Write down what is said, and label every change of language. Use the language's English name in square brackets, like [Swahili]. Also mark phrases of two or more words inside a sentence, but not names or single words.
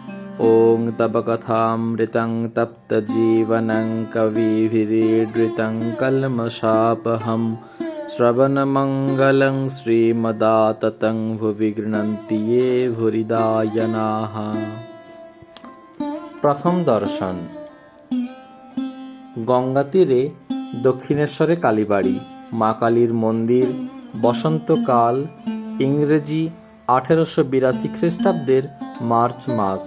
[Sanskrit] ॐ तव कथामृतं तप्तजीवनं कविभिरीडृतं कल्मषापहं श्रवणमङ्गलं श्रीमदाततं भुवि गृह्णन्ति ये भूरिदा जनाः। [Bangla] প্রথম দর্শন। গঙ্গা তীরে দক্ষিণেশ্বরে কালীবাড়ি, মা কালীর মন্দির। বসন্তকাল, ইংরেজি 1882 খ্রিস্টাব্দের মার্চ মাস।